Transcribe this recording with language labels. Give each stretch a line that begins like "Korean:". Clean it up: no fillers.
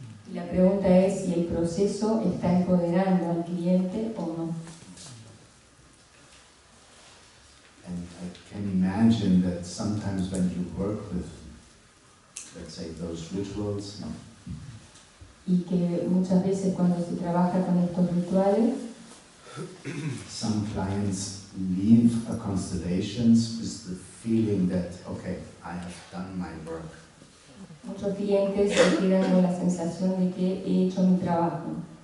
Spanish: Y la pregunta es si el proceso está empoderando al cliente o no.
English: And I can imagine that sometimes when you work with, let's say, those rituals, no?
Spanish: Y que muchas veces cuando se trabaja con estos rituales,
English: some clients leave a constellations with the feeling that, okay, I have done my work.
Spanish: muchos clientes se quedan con la sensación de que he hecho mi trabajo.